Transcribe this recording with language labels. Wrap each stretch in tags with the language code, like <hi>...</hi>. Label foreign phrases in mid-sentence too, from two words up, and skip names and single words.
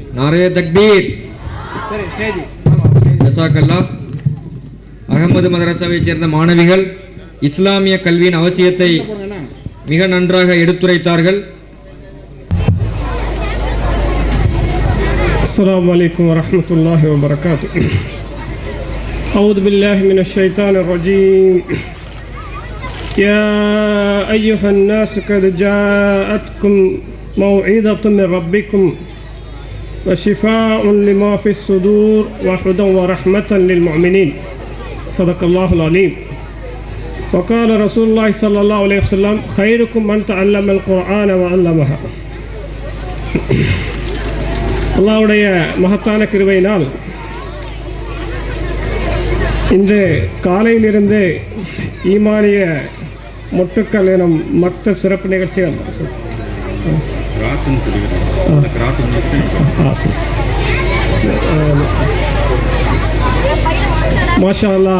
<ur>نعرہ تکبیر. ஜஸாக்கல்லா.</ur> <ta>அகமது மதரசாவைச் சேர்ந்த மாணவிகள் இஸ்லாமிய கல்வியின் அவசியத்தை மிக நன்றாக எடுத்துரைத்தார்கள்.</ta> <ar>السلام عليكم ورحمة الله وبركاته. أعوذ بالله من الشيطان الرجيم. يا أيها الناس قد جاءتكم موعظة من ربكم وشفاء لما في الصدور وهدى ورحمة للمؤمنين. صدق الله العليم. وقال رسول الله صلى الله عليه وسلم خيركم من تعلم القرآن وعلمها.</ar> <ta>அல்லாஹ்வுடைய மகத்தான கிருபையினால் இன்று காலையிலிருந்து ஈமானிய மொட்டுக்கள் எனும் மக்தப் சிறப்பு நிகழ்ச்சிகள்</ta> <ar>ما شاء الله.</ar>